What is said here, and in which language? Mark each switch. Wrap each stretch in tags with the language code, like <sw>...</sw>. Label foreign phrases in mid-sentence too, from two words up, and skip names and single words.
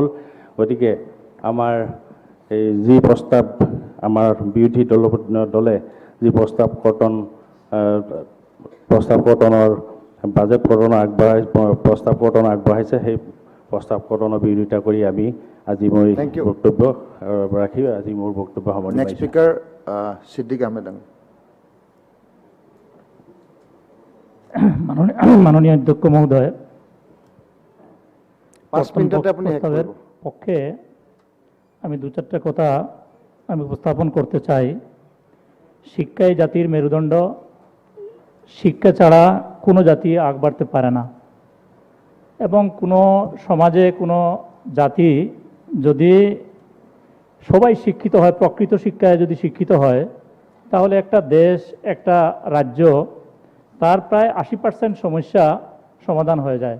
<as>গতিকে আমাৰ এই যি প্ৰস্তাৱ আমাৰ বিৰোধী দলে যি প্ৰস্তাৱ কৰ্তনৰ বাজেট প্ৰস্তাৱ কৰ্তন আগবঢ়াইছে, সেই প্ৰস্তাৱ কৰ্তনৰ বিৰোধিতা কৰি আমি আজি মই বক্তব্য ৰাখি আজি মোৰ বক্তব্য সামৰণি মাৰিছোঁ।</as> <en>next speaker</en> <as>ছিদ্দিক আহমেদ। মাননীয় অধ্যক্ষ মহোদয়, 5 মিনিটতে আপুনি শেষ কৰিব।</as> <bn>পক্ষে আমি দু চারটা কথা আমি উপস্থাপন করতে চাই। শিক্ষাই জাতির মেরুদণ্ড, শিক্ষা ছাড়া কোনো জাতি আগ বাড়তে পারে না, এবং কোনো সমাজে কোনো জাতি যদি সবাই শিক্ষিত হয়, প্রকৃত শিক্ষায় যদি শিক্ষিত হয়, তাহলে একটা দেশ, একটা রাজ্য, তার প্রায় 80% সমস্যা সমাধান হয়ে যায়।</bn>